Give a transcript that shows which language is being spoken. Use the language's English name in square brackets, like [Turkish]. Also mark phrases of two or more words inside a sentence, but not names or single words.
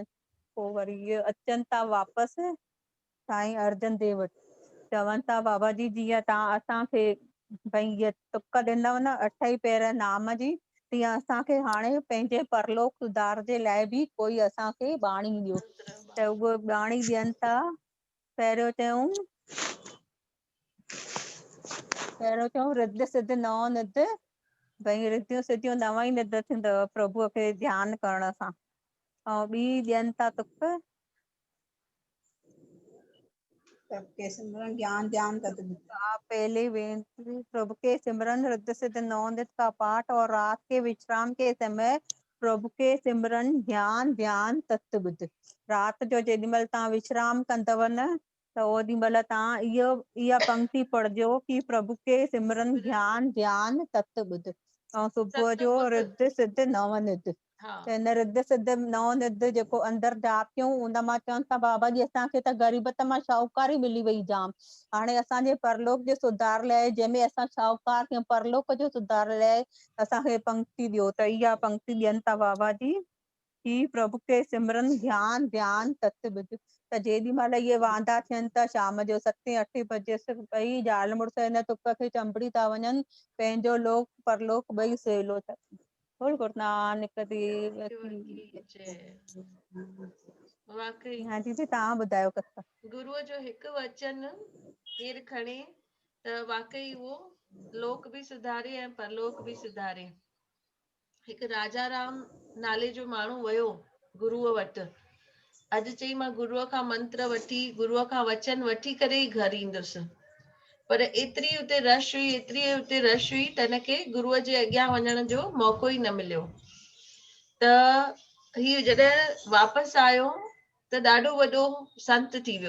[Sindhi] पोइ वरी इहे अचनि था वापसि साईं अर्जन देव वटि, चवनि था बाबा जी जीअं तव्हां असांखे भई हीअ तुक ॾिनव न 8 ई पैर नाम जी, तीअं असांखे हाणे पंहिंजे परलोक सुधार जे लाइ बि कोई असांखे ॿाणी ॾियो। त उहो ॿाणी ॾियनि था। पहिरियों चयूं रिद्ध सिद्ध नौ निधि, भई रिद्धियूं सिद्धियूं 9 ई निधि थींदव प्रभुअ खे ध्यानु करण सां। ऐं ॿी ॾियनि था तुक, [Hindi] सबके सिमरन ज्ञान ध्यान तत्व बुद्धि। पहले बेनती, प्रभु के सिमरन हृदय सिद्ध 9 नित का पाठ और रात के विश्राम के समय प्रभु के सिमरन ध्यान ध्यान तत्व बुद्ध। [Sindhi] रात जो जेॾीमहिल तव्हां विश्राम कंदव न त ओॾीमहिल तव्हां इहा पंक्ति पढ़जो कि [Hindi] प्रभु के सिमरन ध्यान ध्यान तत्व बुद्ध। [Sindhi] ऐं सुबुह सत जो ॿुध। रिद्ध सिद्ध 9 नित। हा त हिन रिद्ध सिद्ध 9 नित जेको अंदरि जाप कयूं उन मां चवनि था बाबा जी असांखे त ग़रीबत मां शाहूकारी मिली वई जाम। हाणे असांजे परलोक जे सुधार लाइ जंहिंमें असां शाहूकार थियूं परलोक जो सुधार लाइ असांखे पंक्ति ॾियो। त इहा पंक्ति ॾियनि था बाबा जी कि [Hindi] प्रभु के सिमरन ध्यान ध्यान तत्व बुद्ध। [Sindhi] त जेॾी महिल इहे वांदा थियनि था शाम जो 7-8 बजे ॿई ज़ाल मुड़ुस हिन तुक खे चंबड़ी था वञनि, पंहिंजो लोक परलोक ॿई सवलो था। [Hindi] बोल गुरु नानक देव की जय। वाकई [Sindhi] हाँ दीदी तव्हां ॿुधायो कथा। गुरुअ जो हिकु वचन केरु खणे त वाकई उहो लोक बि सुधारे ऐं परलोक बि सुधारे। हिकु राजा राम नाले जो माण्हू वियो गुरुअ वटि। अॼु चई मां गुरुअ खां मंत्र वठी गुरुअ खां वचन वठी करे ई घर ईंदुसि, पर एतिरी उते रश हुई त हिनखे गुरुअ जे अॻियां वञण जो मौक़ो ई न मिलियो। त हीउ जॾहिं वापसि आयो त ॾाढो वॾो संत थी वियो।